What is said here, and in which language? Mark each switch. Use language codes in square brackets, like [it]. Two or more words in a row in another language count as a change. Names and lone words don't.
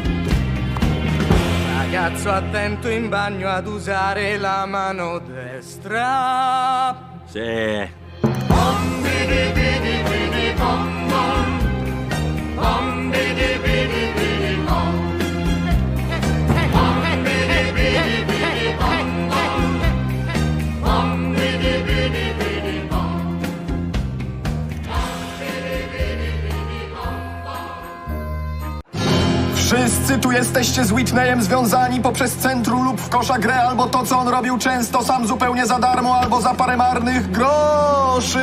[it] Ragazzo attento in bagno ad usare la mano destra. Sì. Bum bidi bidi bidi bum bum, bum bidi bidi bidi bum. [pl] Wszyscy tu jesteście z Whitneyem związani poprzez centrum lub w kosza grę, albo to, co on robił często sam zupełnie za darmo, albo za parę marnych groszy.